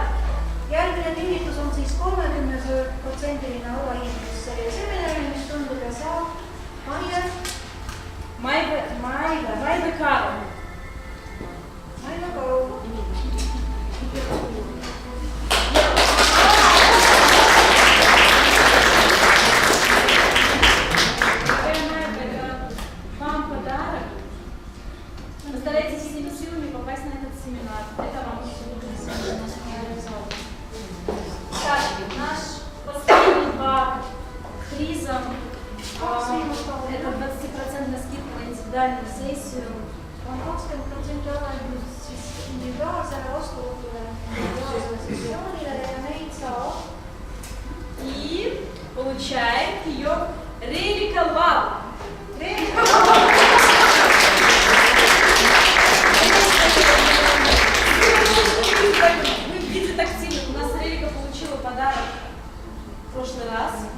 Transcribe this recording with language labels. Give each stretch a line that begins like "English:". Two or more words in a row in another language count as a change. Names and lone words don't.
Estonian: Järgmine kinnitus on siis 30% allahindlus selle seminari, mis tundub ja saab
Russian: Майве Карл.
Estonian: Maile Karu.
Russian: Вам подарок. Постарайтесь всеми силами попасть на этот семинар. Это вам. Так, наш последний баг призом это 20% скидка на индивидуальную сессию.
Estonian: On 20% allahindlus siis individuaalsele vastuvõtule, individuaalsele sessioonile ja neid saab.
Russian: И получает ее Релика Лав. Вы видите тактильно. У нас Релика получила подарок в прошлый раз.